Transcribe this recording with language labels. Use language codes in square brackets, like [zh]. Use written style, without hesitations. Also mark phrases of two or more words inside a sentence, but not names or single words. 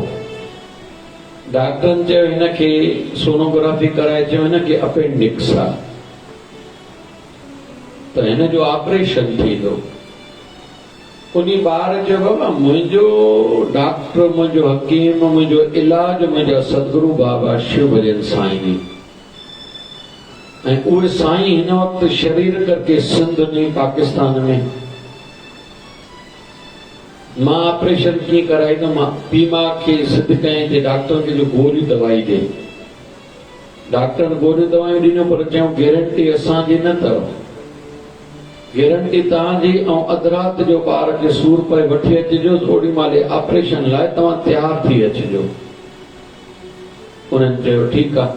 [sd] डॉक्टरनि चयो हिनखे सोनोग्राफी कराए, चयो हिनखे अपेंडिक्स आहे, त हिन जो ऑपरेशन थींदो। उन ॿार चयो, बाबा मुंहिंजो डॉक्टर, मुंहिंजो हकीम, मुंहिंजो इलाज मुंहिंजा सदगुरु बाबा शिव भजन साईं, ऐं उहे साईं हिन वक़्तु शरीर करके सिंध में पाकिस्तान में। मां ऑपरेशन कीअं कराईंदुमि, मां बीमा खे सिद्ध कयईं ते डॉक्टर खे जो गोरी दवाई ॾे। डॉक्टर गोरी दवायूं ॾिनियूं, पर चयूं गारंटी असांजी न अथव, गारंटी तव्हांजी, ऐं अधु राति जो ॿार खे सूर पए वठी अचिजो, ओॾी महिल ऑपरेशन लाइ तव्हां तयारु थी अचिजो। उन्हनि चयो ठीकु आहे।